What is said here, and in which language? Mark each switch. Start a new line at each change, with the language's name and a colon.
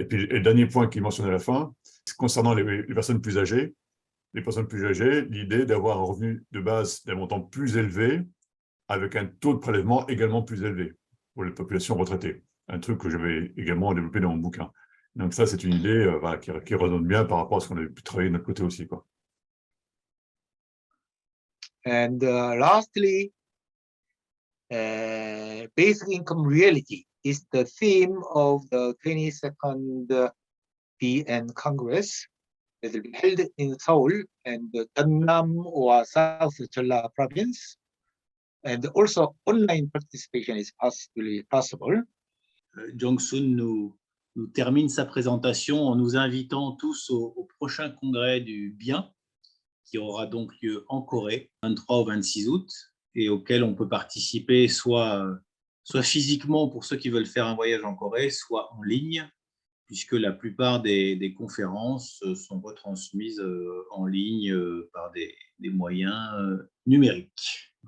French: Et puis, le dernier point qu'il mentionne à la fin, concernant les personnes plus âgées, l'idée d'avoir un revenu de base d'un montant plus élevé, avec un taux de prélèvement également plus élevé pour les populations retraitées. Un truc que j'avais également développé dans mon bouquin. Donc ça, c'est une idée voilà, qui résonne bien par rapport à ce qu'on avait pu travailler de notre côté aussi, quoi.
English: And lastly, basic income reality is the theme of the 22nd PN Congress that will be held in Seoul and Gangnam or South Jeolla province. And also online participation is possible.
French: Jong-sung nous termine sa présentation en nous invitant tous au prochain congrès du bien, qui aura donc lieu en Corée, 23 au 26 août, et auquel on peut participer soit physiquement pour ceux qui veulent faire un voyage en Corée, soit en ligne, puisque la plupart des conférences sont retransmises en ligne par des moyens numériques.